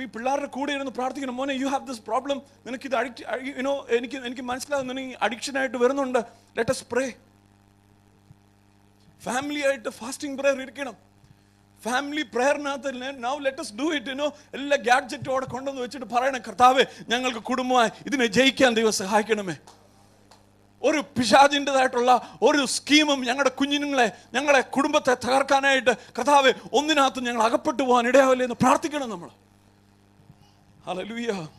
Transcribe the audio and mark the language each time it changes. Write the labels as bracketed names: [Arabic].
[Malayalam] ഈ പിള്ളേരുടെ കൂടെ ഇരുന്ന് പ്രാർത്ഥിക്കണം. മോനെ, [English] you have this problem, [Malayalam] നിനക്കിത് എനിക്ക് മനസ്സിലാകും, നിനക്ക് അഡിക്ഷൻ ആയിട്ട് വരുന്നുണ്ട്. [English] Let us pray. [Malayalam] ഫാമിലി ആയിട്ട് ഫാസ്റ്റിംഗ് പ്രയർ ഇരിക്കണം. Family പ്രയറിനകത്ത് [English] now let us do it. [Malayalam] എല്ലാ ഗാഡ്ജറ്റും അവിടെ കൊണ്ടുവന്ന് വെച്ചിട്ട് പറയണം, കർത്താവേ ഞങ്ങൾക്ക് കുടുംബമായി ഇതിനെ ജയിക്കാൻ ദൈവം സഹായിക്കണമേ. ഒരു പിശാചിൻ്റെതായിട്ടുള്ള ഒരു സ്കീമും ഞങ്ങളുടെ കുടുംബത്തെ തകർക്കാനായിട്ട് കർത്താവേ ഒന്നിനകത്ത് ഞങ്ങൾ അകപ്പെട്ടു പോകാൻ ഇടയാവില്ല എന്ന് പ്രാർത്ഥിക്കണം നമ്മൾ. ഹല്ലേലൂയ.